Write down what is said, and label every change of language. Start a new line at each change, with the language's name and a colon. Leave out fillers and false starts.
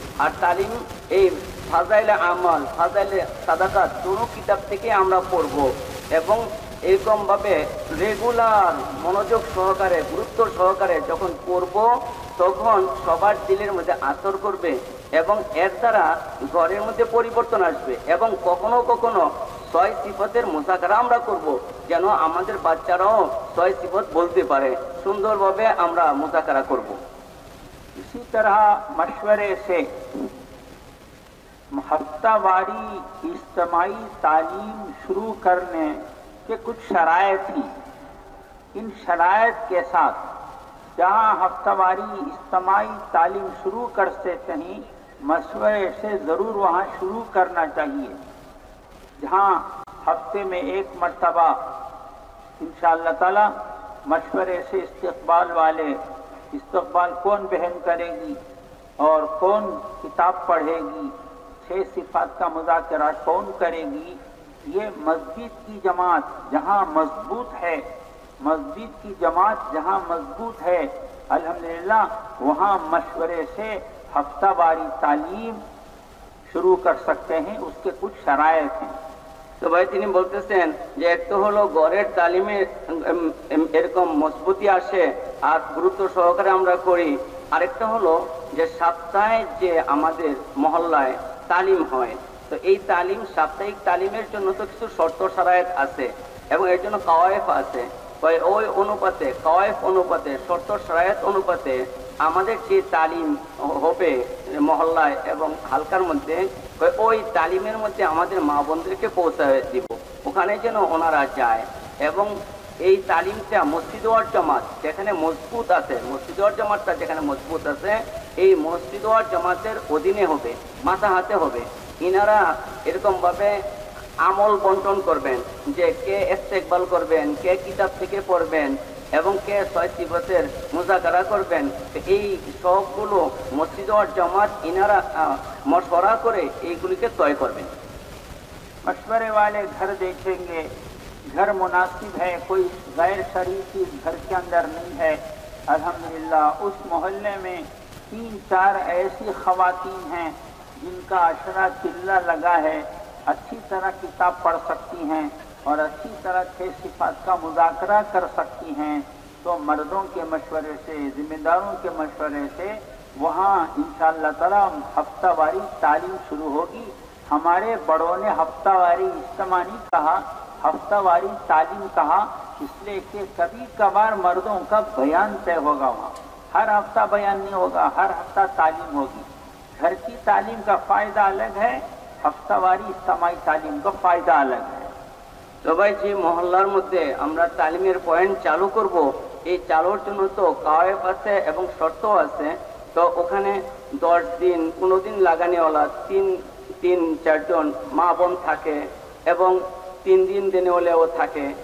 Bangla: আর তালিম এই ফাজাইলে আমাল, ফাজাইলে সাদাকাত দুটো কিতাব থেকে আমরা পড়ব এবং এরকমভাবে রেগুলার মনোযোগ সহকারে গুরুত্ব সহকারে যখন পড়ব, তখন সবার দিলের মধ্যে আসর করবে এবং এর দ্বারা ঘরের মধ্যে পরিবর্তন আসবে। এবং কখনো কখনো 6 সিফতের মুযাকারা আমরা করব, যেন আমাদের বাচ্চারাও 6 সিফত বলতে পারে। সুন্দরভাবে আমরা মুযাকারা করব।
Hindi: इसी तरह मशवरे से हफ्तावारी इज्तिमाई तालीम शुरू करने के कुछ शराइत थी। इन शराइत के साथ जहाँ हफ्तावारी इज्तिमाई तालीम शुरू करते कहीं मशवरे से ज़रूर वहाँ शुरू करना चाहिए। जहाँ हफ्ते में एक मर्तबा इंशाअल्लाह ताला मशवरे से इस्तकबाल वाले, इस्तकबाल कौन बहन करेगी और कौन किताब पढ़ेगी, 6 सिफात का मुज़ाकरा कौन करेगी, ये मस्जिद की जमात जहाँ मजबूत है, मस्जिद की जमात जहाँ मजबूत है, अल्हम्दुलिल्लाह वहाँ मशवरे से हफ्तावारी तालीम शुरू कर सकते हैं। उसके कुछ शराइत हैं।
Bangla: তো ভাই তিনি বলতেছেন যে এক তো হলো ঘরের তালিমে এরকম মজবুতি আসে আর গুরুত্ব সহকারে আমরা করি, আরেকটা হলো যে সপ্তাহে যে আমাদের মহল্লায় তালিম হয়, তো এই তালিম সাপ্তাহিক তালিমের জন্য তো কিছু শর্ত শরায়েত আছে এবং এর জন্য কাওয়ায়েফ আছে। ওই অনুপাতে কাওয়ায়েফ অনুপাতে শর্ত শরায়েত অনুপাতে আমাদের যে তালিম হবে মহল্লায় এবং হালকার মধ্যে, ওই তালিমের মধ্যে আমাদের মা বোনদেরকে পৌঁছায় দিব, ওখানে যেন ওনারা যায়। এবং এই তালিমটা মসজিদ ওয়ার জামাত যেখানে মজবুত আছে, মসজিদ ওয়ার জামাতটা যেখানে মজবুত আছে, এই মসজিদ ওয়ার জামাতের অধীনে হবে, মাথা হাতে হবে। ইনারা এরকমভাবে আমল বন্টন করবেন যে কে ইস্তেকবাল করবেন, কে কিতাব থেকে পড়বেন এবং কে 6 সিফতের মুযাকারা করবেন। এই সবগুলো মসজিদ ওয়ার জামাত ইনারা মশওয়ারা করে এইগুলিকে তয় করবেন।
Hindi: मशवरे वाले घर देखेंगे, घर मुनासिब है, कोई गैर शरीकी घर के अंदर नहीं है, अल्हम्दुलिल्लाह उस मोहल्ले में 3-4 ऐसी ख़वातीन हैं जिनका अशरा चिल्ला लगा है, अच्छी तरह किताब पढ़ सकती हैं और अच्छी तरह 6 सिफात का मुज़ाकरा कर सकती हैं, तो मर्दों के मशवरे से, ज़िम्मेदारों के मशवरे से वहाँ इंशाअल्लाह ताला हफ्तावारी तालीम शुरू होगी। हमारे बड़ों ने हफ्तावारी इज्तिमा नहीं कहा, हफ्तावारी तालीम कहा, इसलिए कि कभी कभार मर्दों का बयान तय होगा वहाँ, हर हफ्ता बयान नहीं होगा, हर हफ्ता तालीम होगी। घर की तालीम का फ़ायदा अलग है, हफ्तावारी इज्तिमाई तालीम का फ़ायदा अलग है।
Bangla: তো ভাই যে মহল্লার মধ্যে আমরা তালিমের পয়েন্ট চালু করব, এই চালুর জন্য তো কাওয়ায়েফ আছে এবং শর্ত আছে। তো ওখানে 10 দিন 15 দিন লাগানিওয়ালা 3-4 জন মা বোন থাকে এবং 3 দিন দিনেওয়ালাও থাকে।